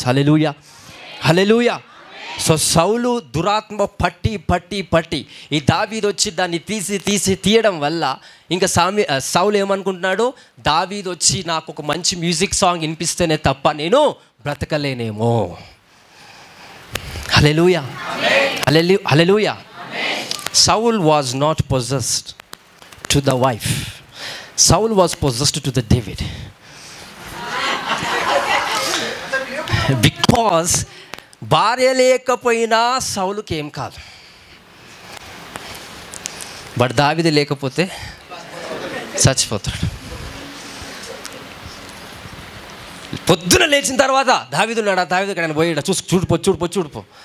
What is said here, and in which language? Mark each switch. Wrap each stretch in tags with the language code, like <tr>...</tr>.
<te>హల్లెలూయా, హల్లెలూయా. So సౌలు దురాత్మ పట్టి ఈ దావీదు వచ్చి దాన్ని తీయడం వల్ల ఇంకా సౌలు ఏమనుకుంటున్నాడు? దావీదు వచ్చి నాకు ఒక మంచి మ్యూజిక్ సాంగ్ వినిపిస్తేనే తప్ప నేను బ్రతకలేనేమో. హల్లెలూయా, హల్లెలూయా.</te> <en>Saul was not possessed to the wife. Saul was possessed to the David.</en> <te>Because భార్య లేకపోయినా సౌలుకి ఏం కాదు, బట్ దావీదు లేకపోతే చచ్చిపోతాడు. పొద్దున లేచిన తర్వాత దావీదు ఉన్నాడా? దావీదు ఎక్కడ పోయాడా? చూడిపో.</te>